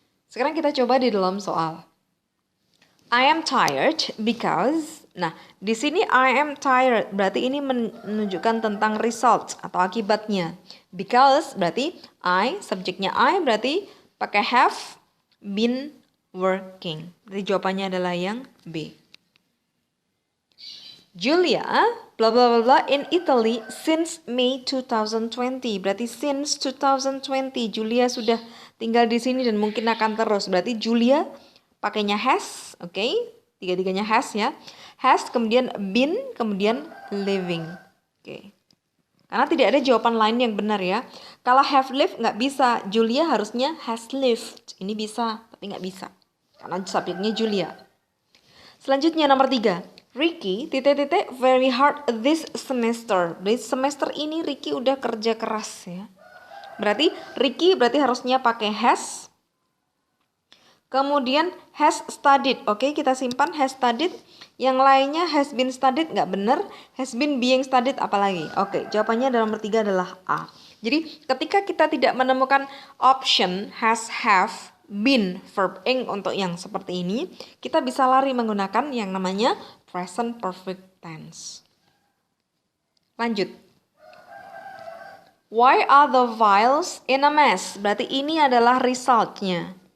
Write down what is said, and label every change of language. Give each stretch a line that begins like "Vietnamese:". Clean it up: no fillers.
Indonesian: Sekarang kita coba di dalam soal.
English: I am tired because,
Indonesian: nah di sini
English: I am tired
Indonesian: berarti ini menunjukkan tentang result atau akibatnya. Because berarti I, subjeknya I berarti pakai
English: have been working.
Indonesian: Jadi jawabannya adalah yang B.
English: Julia, bla bla bla bla, in Italy since May 2020.
Indonesian: Berarti since 2020 Julia sudah tinggal di sini dan mungkin akan terus. Berarti Julia pakainya has, oke? Tiga-tiganya has ya. Has, kemudian been, kemudian living. Oke. Karena tidak ada jawaban lain yang benar ya. Kalau
English: have lived
Indonesian: nggak bisa. Julia harusnya
English: has lived.
Indonesian: Ini bisa, tapi nggak bisa. Karena subjeknya Julia. Selanjutnya nomor 3.
English: Ricky, very hard this semester. This semester
Indonesian: ini Ricky udah kerja keras ya. Berarti Ricky harusnya pakai has. Kemudian
English: has studied.
Indonesian: Oke, kita simpan has studied. Yang lainnya
English: has been studied
Indonesian: nggak benar.
English: Has been being studied
Indonesian: apalagi. Oke, jawabannya nomor 3 adalah A. Jadi ketika kita tidak menemukan option has, have, been, verb ing untuk yang seperti ini, kita bisa lari menggunakan yang namanya present perfect tense. Lanjut.
English: Why are the files in a mess?
Indonesian: Berarti ini adalah resultnya.